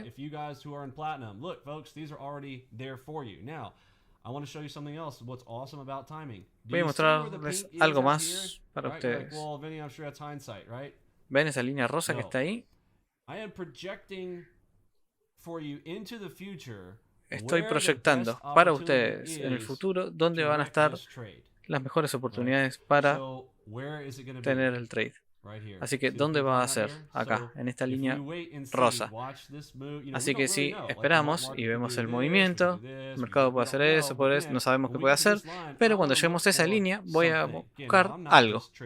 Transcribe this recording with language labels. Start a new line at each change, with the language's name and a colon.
English: But if you guys who are in Platinum, look, folks, these are already there for you. Now, I want to show you something else. What's awesome about timing.
Spanish: Voy a mostrarles algo más para ustedes.
English: Well, Vinny, I'm sure that's hindsight, right?
Spanish: ¿Ven esa línea rosa que está ahí?
English: I am projecting for you into the future.
Spanish: Estoy proyectando para ustedes en el futuro dónde van a estar las mejores oportunidades para tener el trade. Así que, ¿dónde va a ser? Acá, en esta línea rosa. Así que si esperamos y vemos el movimiento, el mercado puede hacer eso, no sabemos qué puede hacer, pero cuando lleguemos a esa línea voy a buscar algo.